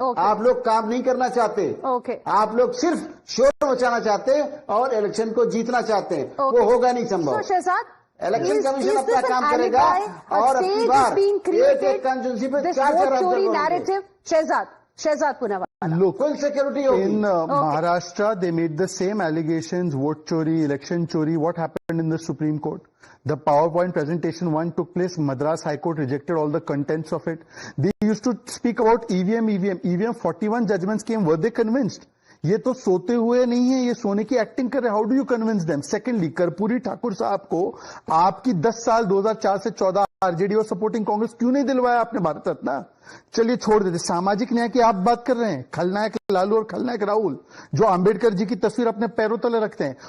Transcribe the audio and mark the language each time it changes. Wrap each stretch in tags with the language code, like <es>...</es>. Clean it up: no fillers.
<hi>आप लोग काम नहीं करना चाहते। आप लोग सिर्फ शोर मचाना चाहते हैं और इलेक्शन को जीतना चाहते हैं। वो होगा नहीं संभव। इलेक्शन कमीशन अपना काम करेगा और अपनी बार एक कंस्टिट्यूंसी पे 4</hi> <en>narrative. Shehzad Poonawalla. Look, full security</en> <hi>होगी।</hi> <en>in Maharashtra, they made the same allegations, vote chori, election chori. What happened in the Supreme Court? The PowerPoint presentation one took place. Madras High Court rejected all the contents of it. They used to speak about EVM. 41 judgments came. Were they convinced?</en> <hi>ये तो सोते हुए नहीं है, ये सोने की acting कर रहे हैं।</hi> <en>How do you convince them?</en> <hi>Secondly, Karpoori Thakur साहब को आपकी 10 साल 2004 से 14 आरजेडी और सपोर्टिंग कांग्रेस क्यों नहीं दिलवाया आपने भारत रत्न? चलिए छोड़ देते, सामाजिक न्याय की आप बात कर रहे हैं। खलनायक लालू और खलनायक राहुल जो अंबेडकर जी की तस्वीर अपने पैरों तले रखते हैं।</hi>